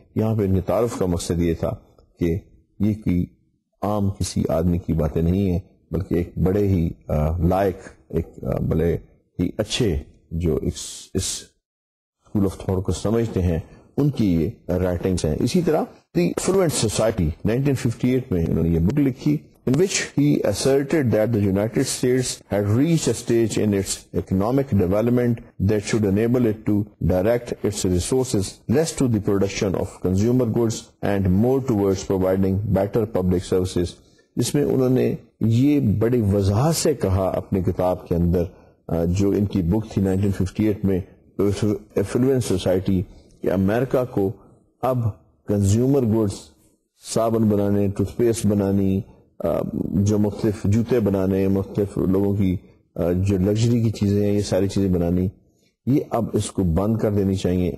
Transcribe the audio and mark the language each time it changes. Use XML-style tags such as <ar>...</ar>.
<ur>یہاں پہ ان کے تعارف کا مقصد یہ تھا کہ یہ کوئی عام کسی آدمی کی باتیں نہیں ہیں, بلکہ ایک بڑے ہی لائق, ایک بڑے ہی اچھے جو اس اسکول آف تھاٹ کو سمجھتے ہیں ان کی یہ رائٹنگز ہیں. اسی طرح دی افلوئنٹ سوسائٹی 1958 میں انہوں نے یہ بک لکھی,</ur> <en>in which he asserted that the United States had reached a stage in its economic development that should enable it to direct its resources less to the production of consumer goods and more towards providing better public services.</en> <ur>جس میں انہوں نے یہ بڑی وضاحت سے کہا اپنی کتاب کے اندر, جو ان کی بک تھی 1958 میں ایفلوئنٹ سوسائٹی, کہ امریکہ کو اب کنزیومر گڈس, صابن بنانے, ٹوتھ پیسٹ بنانی, جو مختلف جوتے بنانے, مختلف لوگوں کی جو لگژری کی چیزیں ہیں, یہ ساری چیزیں بنانی, یہ اب اس کو بند کر دینی چاہیے.</ur>